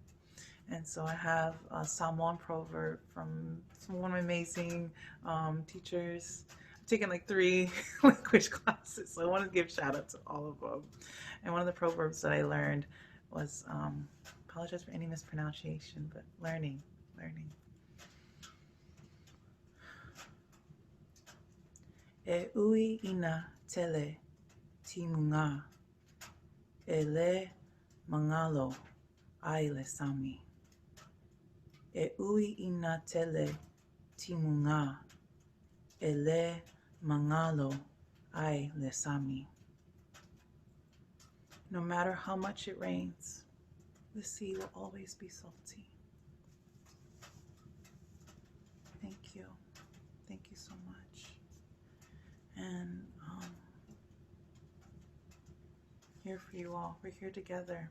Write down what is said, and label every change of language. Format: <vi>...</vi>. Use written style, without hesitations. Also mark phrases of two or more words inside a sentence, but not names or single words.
<en>And so I have a Psalm 1 proverb from one of my amazing teachers. I've taken like 3 language classes, so I want to give shout out to all of them. And one of the proverbs that I learned was, apologize for any mispronunciation, but learning.</en> <sm>E ui ina tele timunga, ele mangalo ai le sami. E ui ina tele timunga, ele mangalo ai le sami.</sm> <en>No matter how much it rains, the sea will always be salty. Thank you. Thank you so much. And here for you all. We're here together.</en>